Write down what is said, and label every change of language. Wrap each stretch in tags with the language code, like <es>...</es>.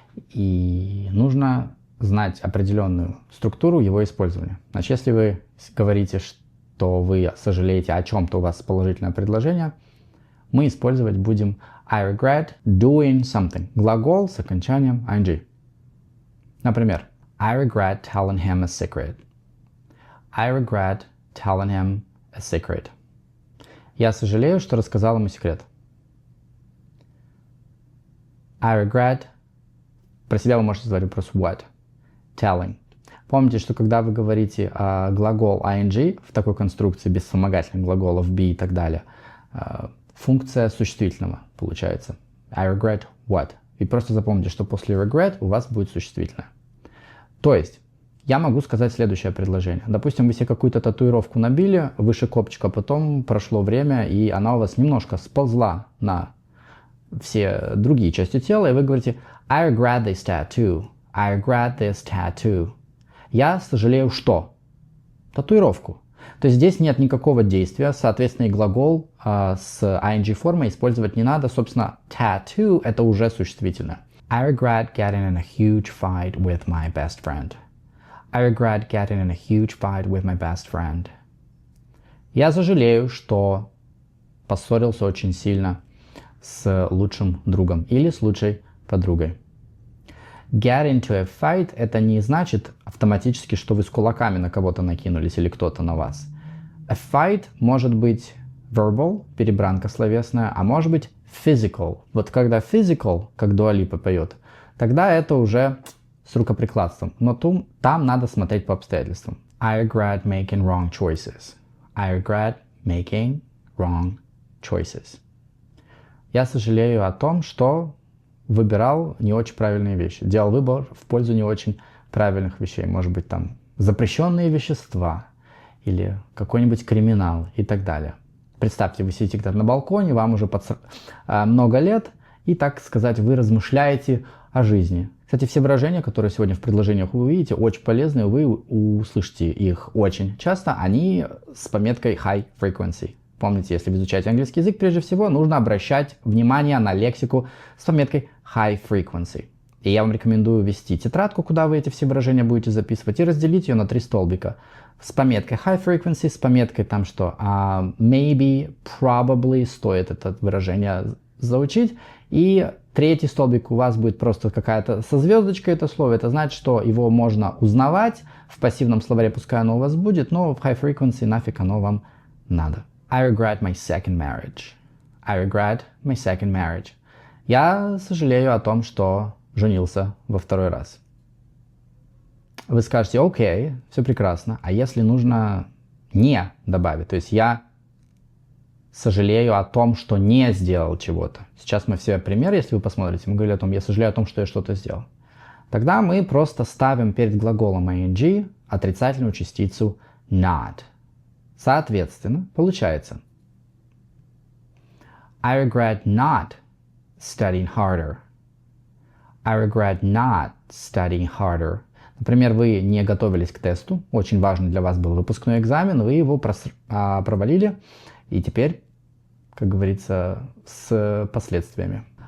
<ru>И нужно знать определенную структуру его использования. Значит, если вы говорите, что вы сожалеете о чем-то, у вас положительное предложение, мы использовать будем</ru> <en>I regret doing something.</en> <ru>Глагол с окончанием ing.</ru> <en>Например, I regret telling him a secret. I regret telling him a secret.</en> <ru>Я сожалею, что рассказал ему секрет.</ru> <en>I regret.</en> <ru>Про себя вы можете задать вопрос what.</ru> <en>Telling.</en> <ru>Помните, что когда вы говорите глагол ing в такой конструкции без вспомогательных глаголов be и так далее, функция существительного получается.</ru> <en>I regret what.</en> <ru>И просто запомните, что после regret у вас будет существительное. То есть, я могу сказать следующее предложение. Допустим, вы себе какую-то татуировку набили выше копчика, потом прошло время, и она у вас немножко сползла на все другие части тела, и вы говорите</ru> <en>I regret this tattoo. I regret this tattoo.</en> <ru>Я сожалею что? Татуировку. То есть здесь нет никакого действия, соответственно, и глагол с ing формой использовать не надо. Собственно, tattoo это уже существительное.</ru> <en>I regret getting in a huge fight with my best friend. I regret getting in a huge fight with my best friend.</en> <ru>Я сожалею, что поссорился очень сильно с лучшим другом или с лучшей подругой. Get into a fight это не значит автоматически, что вы с кулаками на кого-то накинулись или кто-то на вас. A fight может быть verbal, перебранка словесная, а может быть physical. Вот когда physical, как Дуа Липа поет, тогда это уже с рукоприкладством. Но там надо смотреть по обстоятельствам.</ru> <en>I regret making wrong choices. I regret making wrong choices.</en> <ru>Я сожалею о том, что выбирал не очень правильные вещи. Делал выбор в пользу не очень правильных вещей. Может быть, там запрещенные вещества или какой-нибудь криминал и так далее. Представьте, вы сидите где-то на балконе, вам уже много лет, и, так сказать, вы размышляете о жизни. Кстати, все выражения, которые сегодня в предложениях вы увидите, очень полезные, вы услышите их очень часто. Они с пометкой high frequency. Помните, если вы изучаете английский язык, прежде всего нужно обращать внимание на лексику с пометкой high frequency. И я вам рекомендую ввести тетрадку, куда вы эти все выражения будете записывать, и разделить ее на 3 столбика. С пометкой high frequency, с пометкой там что</ru> <en>maybe, probably</en> <ru>стоит это выражение заучить. И 3-й столбик у вас будет просто какая-то со звездочкой это слово. Это значит, что его можно узнавать. В пассивном словаре пускай оно у вас будет, но в high frequency нафиг оно вам надо.</ru> <en>I regret my second marriage. I regret my second marriage.</en> <ru>Я сожалею о том, что женился во 2-й раз. Вы скажете, окей, все прекрасно, а если нужно не добавить, то есть я сожалею о том, что не сделал чего-то. Сейчас мы все пример, если вы посмотрите, мы говорили о том, я сожалею о том, что я что-то сделал. Тогда мы просто ставим перед глаголом ing отрицательную частицу not. Соответственно, получается</ru> <en>I regret not studying harder. I regret not studying harder.</en> <ru>Например, вы не готовились к тесту, очень важный для вас был выпускной экзамен, вы его провалили, и теперь, как говорится, с последствиями.</ru>